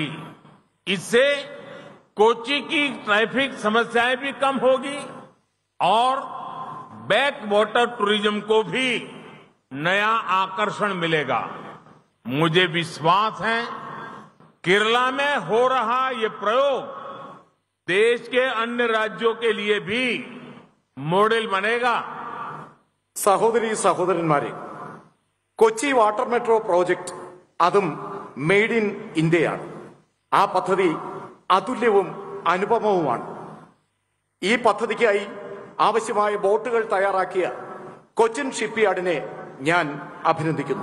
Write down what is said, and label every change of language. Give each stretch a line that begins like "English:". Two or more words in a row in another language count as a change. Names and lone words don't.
Hindi: इससे कोची की ट्रैफिक समस्याएं भी कम होगी और
English: back water tourism
Hindi: को भी नया आकर्षण मिलेगा. मुझे विश्वास है केरला में हो रहा ये प्रयोग देश के अन्य राज्यों के लिए भी मॉडल बनेगा.
Malayalam: സഹോദരീ സഹോദരന്മാരെ, കൊച്ചി വാട്ടർ മെട്രോ പ്രോജക്ട് അതും
English: made in India.
Malayalam: ആ പദ്ധതി അതുല്യവും അനുപമവുമാണ്. ഈ പദ്ധതിക്കായി ആവശ്യമായ ബോട്ടുകൾ തയ്യാറാക്കിയ കൊച്ചിൻ ഷിപ്പ്യാർഡിനെ ഞാൻ അഭിനന്ദിക്കുന്നു.